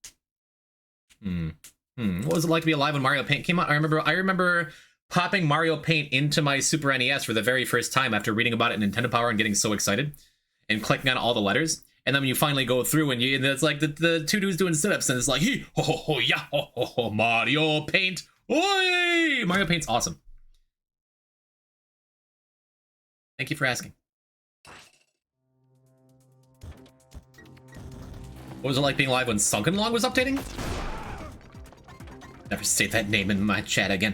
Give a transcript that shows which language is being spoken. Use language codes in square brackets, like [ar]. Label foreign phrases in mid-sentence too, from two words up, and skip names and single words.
[en] What was it like to be alive when Mario Paint came out? I remember popping Mario Paint into my Super NES for the very first time after reading about it in Nintendo Power and getting so excited and clicking on all the letters. And then when you finally go through and it's like the two dudes doing sit-ups and it's like, hee ho ho ho yeah ho ho ho Mario Paint. Oi! Mario Paint's awesome. Thank you for asking. What was it like being live when Sunken Log was updating? Never say that name in my chat again.